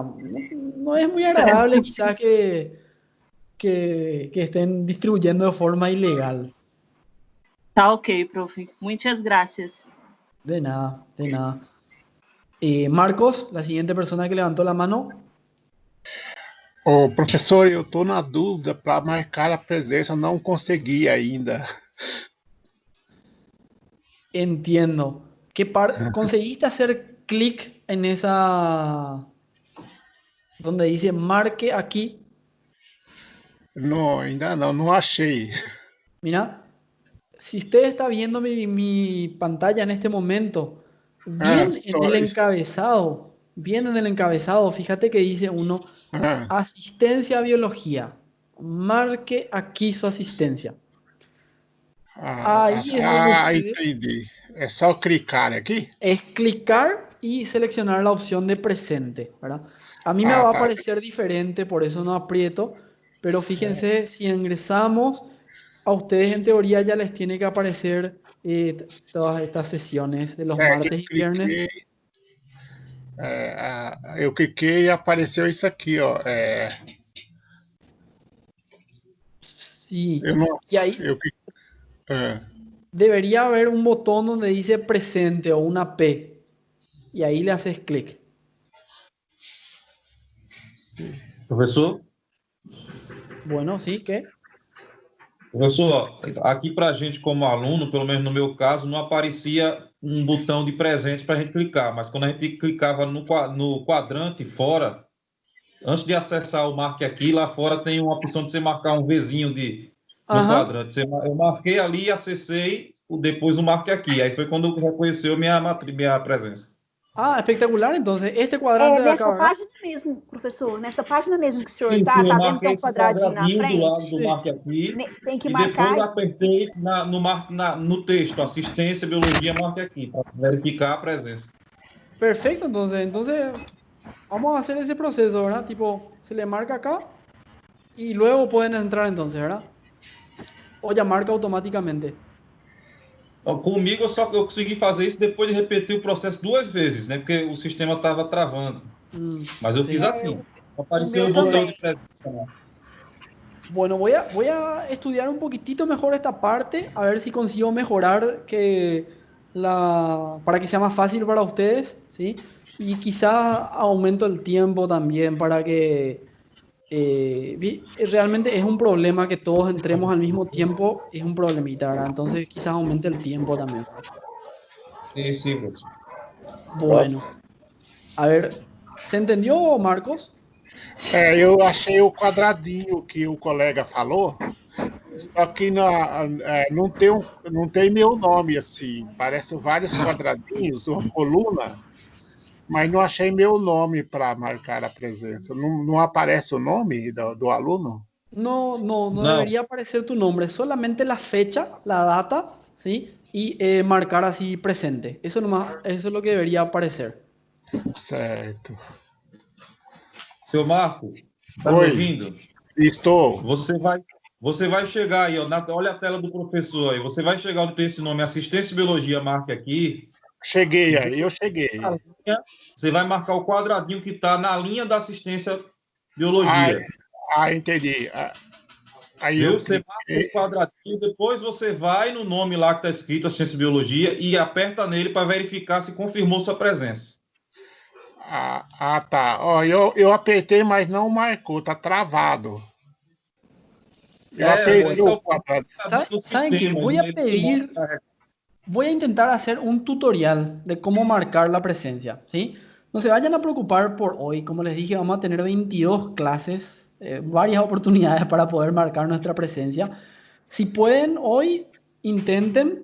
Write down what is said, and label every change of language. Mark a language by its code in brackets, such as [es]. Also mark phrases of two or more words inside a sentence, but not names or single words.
[es] No es muy agradable quizás que estén distribuyendo de forma ilegal. [pt] Tá ok, profe. Muitas gracias. [es] De nada, de nada. Marcos, la siguiente persona que levantó la mano. [pt] Ô, professor, eu estou na dúvida para marcar a presença, não consegui ainda. [es] Entiendo. ¿Conseguiste hacer clic en esa donde dice marque aquí? [pt] Não, ainda não achei. [es] Mira, si usted está viendo mi pantalla en este momento, bien en el encabezado, fíjate que dice uno, asistencia a biología, marque aquí su asistencia. Ahí es donde ustedes- [pt] Entendi. É só clicar aqui? [es] es clicar y seleccionar la opción de presente, ¿verdad? A mí me va a aparecer diferente, por eso no aprieto, pero fíjense, si ingresamos, a ustedes en teoría ya les tiene que aparecer todas estas sesiones de los martes y viernes. [pt] Eu cliquei e apareceu isso aqui, ó. [es] Sí. [pt] Eu não, [es] Y ahí [pt] eu cliquei. [es] debería haber un botón donde dice presente o una P. Y ahí le haces clic. [pt] Professor? [es] Bueno, sí, ¿qué? [pt] Professor, aqui para a gente como aluno, pelo menos no meu caso, não aparecia um botão de presente para a gente clicar, mas quando a gente clicava no quadrante fora, antes de acessar o Marque Aqui, lá fora tem uma opção de você marcar um Vzinho no quadrante. Eu marquei ali e acessei depois o Marque Aqui. Aí foi quando reconheceu minha presença. [es] Ah, espectacular, entonces. Este cuadrante de [pt] Nessa [es] acá, ¿verdad? [pt] página mesmo, professor. Nessa página mesmo que o senhor Sim, está, sim, eu tá vendo que marquei tem um esse quadradinho na quadradinho do lado frente? do Marque Aqui. Tem que E marcar. depois apertei no texto, assistência, biologia, Marque Aqui, para verificar a presença. [es] Perfecto, entonces vamos a hacer ese proceso, ¿verdad? Tipo, se le marca acá y luego pueden entrar entonces, ¿verdad? O ya marca automáticamente. [pt] Comigo eu consegui fazer isso depois de repetir o processo 2 vezes, né? Porque o sistema estava travando. Mas eu fiz assim. Apareceu o botão de presença lá. [es] Bueno, voy a estudiar un poquitito mejor esta parte, a ver si consigo mejorar para que sea más fácil para ustedes, ¿sí? Y quizás aumento el tiempo también para que realmente es un problema que todos entremos al mismo tiempo, es un problemita, ¿verdad? Entonces quizás aumente el tiempo también. Sí, professor. Bueno, a ver, ¿se entendió, Marcos? [pt] Eu achei o quadradinho que o colega falou, só que não tem meu nome assim. Parece vários quadradinhos, uma coluna, mas não achei meu nome para marcar a presença. Não aparece o nome do aluno? [es] No debería aparecer tu nombre, solamente la fecha, la data, ¿sí? Y marcar así presente. Eso es lo que debería aparecer. [pt] Certo. Seu Marco, tá me ouvindo? Estou. Você vai chegar aí, ó, olha a tela do professor aí. Você vai chegar onde tem esse nome, assistência e biologia, marque aqui. Cheguei aí, eu cheguei. Você vai marcar o quadradinho que está na linha da assistência biologia. Entendi. Aí você marca esse quadradinho, depois você vai no nome lá que está escrito assistência biologia e aperta nele para verificar se confirmou sua presença. Tá. Ó, eu apertei, mas não marcou, tá travado. Eu apertei o quadrado. [es] ¿Saben qué? Voy a intentar hacer un tutorial de cómo marcar la presencia, ¿sí? No se vayan a preocupar por hoy. Como les dije, vamos a tener 22 clases, varias oportunidades para poder marcar nuestra presencia. Si pueden, hoy intenten.